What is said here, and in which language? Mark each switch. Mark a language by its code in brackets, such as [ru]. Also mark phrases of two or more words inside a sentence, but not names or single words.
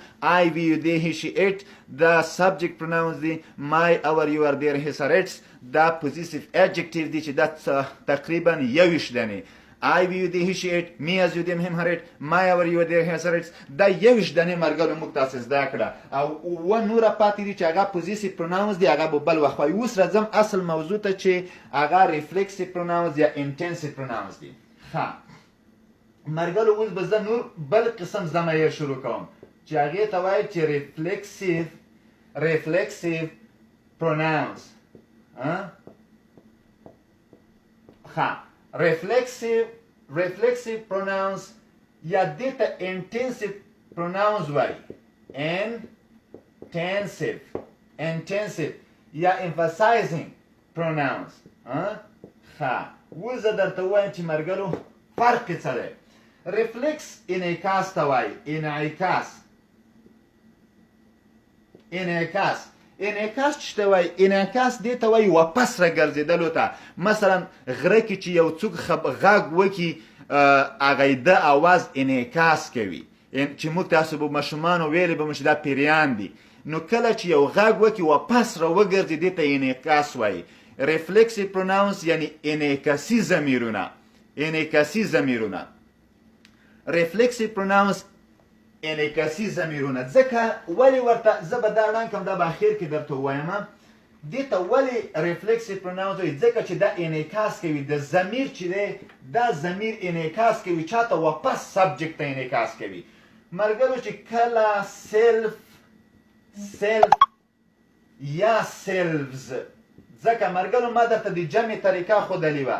[en] I we you they he she it دا subject pronouns دی. my our you are there his her its دا possessive adjective [ps] دی چې دا تقریبا 21 دانې. [en] I we you they he she it me as you them him her it my our you are there his her its [ps] دا 21 دانې مرګلو موږ تاسو زده کړه او و نوره پاتې دي چې هغه [en] possessive pronouns [ps] دی هغه به بل وخت وایي. اوس راځم اصل موضوع ته چې هغه [en] reflexive pronouns [ps] یا [en] intensive pronouns [ps] دی. ښه مرګلو اوس به زه نور بل قسم ضمایر شروع کوم چې هغې ته وایي چې [en] reflexive pronouns. [ps] ښه [en] reflexive pronouns [ps] یا دې ته [en] intensive pronouns [ps] وایي. [en] intensive یا emphasizing pronouns. [ps] ښه اوس زه درته ووایم چې مرګلو فرق یې څه دی. reflex انعکاس ته وایي. انعکاس چې ته وایي انعکاس دې ته وایي واپس راګرځېدلو ته. مثلا غره کې چې یو څوک غږ وکړي هغه یې د اواز انعکاس کوي چې موږ تاسو به ماشومانو ویلې به مو چې دا پیریان دي. نو کله چې یو غږ وکړي واپس راوګرځي دې ته انعکاس وایي. [en] reflexive pronouns [ps] یعنی انعکاسي ضمیرونه. [en] reflexive pronouns [ps] انعکاسي ضمیرونه. ځکه ولې ورته زه به دا ړنګ کړم دا به اخر کې درته ووایم. دې ته ولې [en] reflexive pronouns [ps] وایي؟ ځکه چې دا انعکاس کوي. د ضمیر چې دی دا ضمیر انعکاس کوي چاته واپس سبجیکټ ته انعکاس کوي. ملګرو چې کله self یا selves ځکه مرګلو ما درته د جمع طریقه ښودلې وه.